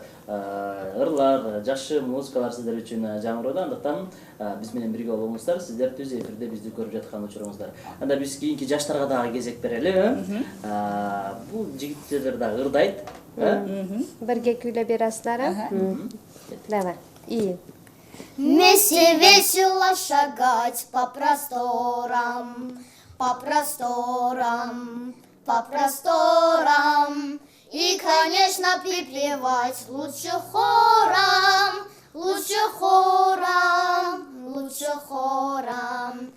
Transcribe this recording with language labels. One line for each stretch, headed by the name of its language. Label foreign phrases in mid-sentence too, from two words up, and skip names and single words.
Kyrgyz: ырлар, жакшы музыкалар сиздер үчүн жаңырады. Андыктан биз менен бирге болуңуздар. Сиздер түз эфирде бизди көрүп жаткан учуруңуздар. Анда биз кийинки жаштарга дагы кезек берели. Бул жигиттер дагы ырдайт.
Uzbek: Birga kuylab berasizlar?
Russian: Давай. И Вместе весело шагать по просторам, по просторам, по просторам. И, конечно, припевать лучше хором, лучше хором, лучше хором.